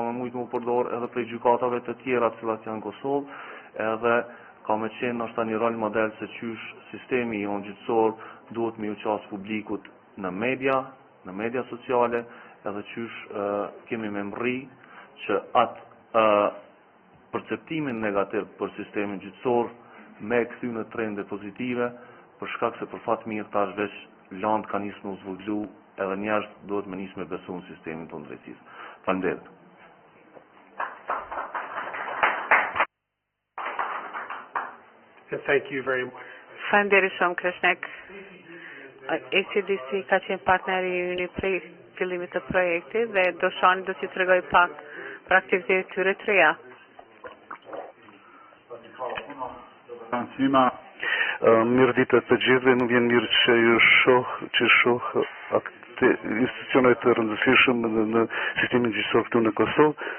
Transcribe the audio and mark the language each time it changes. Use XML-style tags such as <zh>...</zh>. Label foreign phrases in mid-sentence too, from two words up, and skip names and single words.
<sq>me mujtë më përdor edhe prej gjykatave të tjera cilat janë në Kosovë, edhe ka me qenë nështë një rol model se qysh sistemi jonë gjyqësor duhet me u qasë publikut në media sociale, edhe qysh kemi me mri që atë perceptimin negativ për sistemin gjyqësor me kthy në trende pozitive, për shkak se për fat mirë tash veç land ka nisë në zvoglu edhe njerëz duhet me nisë me besu në sistemin tonë drejtësisë. Faleminderit.</sq> <en>And thank you very much.</en> <sq>Faleminderit shumë Kreshnek. ACDC ka qenë partneri i yni prej fillimit të projektit dhe Doshani do t'i tregoj pak për aktivitetet tyre të reja. Mirë ditë të gjithëve, më vjen mirë që shoh institucionet të rëndësishëm në sistemin gjyqësor këtu në Kosovë.</sq>